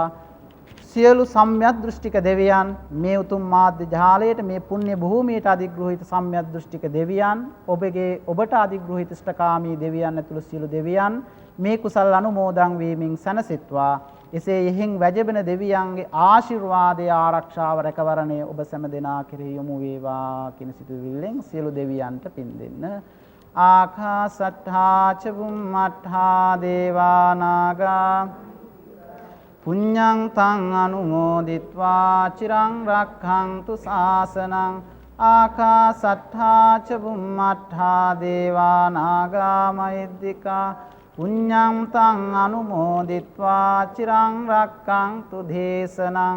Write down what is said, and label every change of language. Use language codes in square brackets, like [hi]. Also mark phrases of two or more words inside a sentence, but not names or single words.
[si] සියලු සම්‍යක් දෘෂ්ටික දෙවියන් මේ උතුම් මාධ්‍ය ජාලයට මේ පුණ්‍ය භූමියට අධිග්‍රහිත සම්‍යක් දෘෂ්ටික දෙවියන් ඔබට අධිග්‍රහිත ඉෂ්ඨකාමී දෙවියන් ඇතුළු සියලු දෙවියන් මේ කුසල් අනුමෝදන් වීමෙන් සැනසෙත්වා. එසේ යෙහින් වැජබෙන දෙවියන්ගේ ආශිර්වාදය ආරක්ෂාව රැකවරණය ඔබ සෑම දෙනා කෙරෙහි යොමු වේවා කියන සිතුවිල්ලෙන් සියලු දෙවියන්ට පින් දෙන්න. [pi] ආකාසට්ඨා ච බුම්මට්ඨා දේවා නාග පුඤ්ඤං තං අනුමෝදිත්වා චිරං රක්ඛන්තු ශාසනං. ආකාසට්ඨා ච බුම්මට්ඨා දේවා නාග මහිද්దికා පුඤ්ඤං තං අනුමෝදිත්වා චිරං රක්ඛන්තු දේශනං.